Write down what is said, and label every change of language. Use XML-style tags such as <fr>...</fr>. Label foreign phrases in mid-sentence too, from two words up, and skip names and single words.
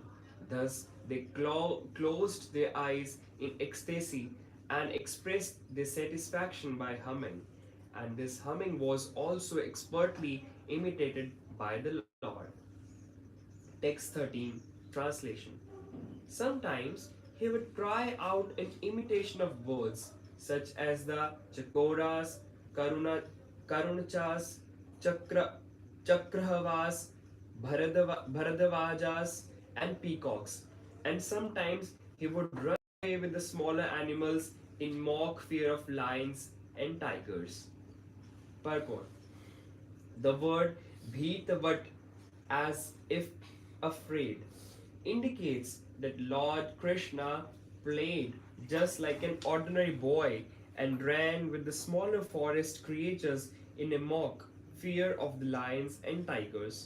<en>Thus, they closed their eyes in ecstasy and expressed their satisfaction by humming. And this humming was also expertly imitated by the Lord. Text 13. Translation. Sometimes he would cry out in imitation of birds, such as the chakoras, karunachas, chakra, chakrahavas, bharadavajas, and peacocks. And sometimes he would run away with the smaller animals in mock fear of lions and tigers. Purport. The word bhitavat, as if afraid, indicates that Lord Krishna played just like an ordinary boy and ran with the smaller forest creatures in a mock fear of the lions and tigers.</en>